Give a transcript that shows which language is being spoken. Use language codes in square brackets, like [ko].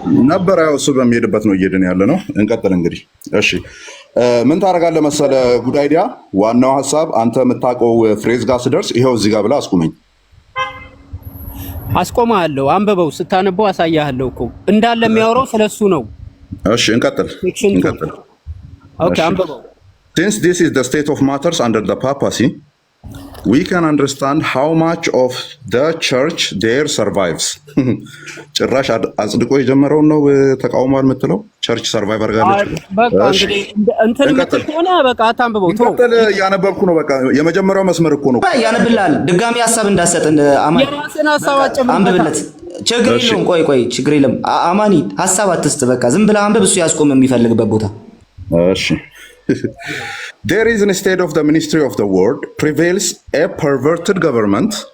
[am] ነበር። ያው እሱ በሚሄድበት ነው እየሄድን ያለ ነው። እንቀጥል እንግዲህ። እሺ ምን ታደርጋለህ መሰለ [en] ጉድ አይዲያ። [am] ዋናው ሐሳብ አንተ የምታውቀው ፍሬዝ ጋር ስደርስ ይሄው እዚህ ጋር ብለህ አስቁመኝ። አስቆማለሁ። አንብበው፣ ስታነበው አሳያለሁ እኮ እንዳለ የሚያወራው ስለሱ ነው። እሺ እንቀጥል። ኦኬ አንብበው። [en] Since this is the state of matters under the papacy, we can understand how much of the church there survives. [am] ጭራሽ አጽድቆ የጀመረውን ነው ተቃውሟል የምትለው ቸርች ሰርቫይቭ አድርጋለች። በቃ እንግዲህ እንትን የምትሆነ በቃ አታንብበው። እንቀጥል። እያነበብኩ ነው። በቃ የመጀመሪያው መስመር እኮ ነው። ያነብልሃል። ድጋሚ ሀሳብ እንዳሰጥ አማኒ የራስን ሀሳብ አጨምር። አንብብለት። ችግር የለውም። ቆይ ችግር የለም። አማኒ ሀሳብ አትስጥ። በቃ ዝም ብለህ አንብብ። እሱ ያስቆም የሚፈልግበት ቦታ። እሺ [en] There is instead of the ministry of the word prevails a perverted government.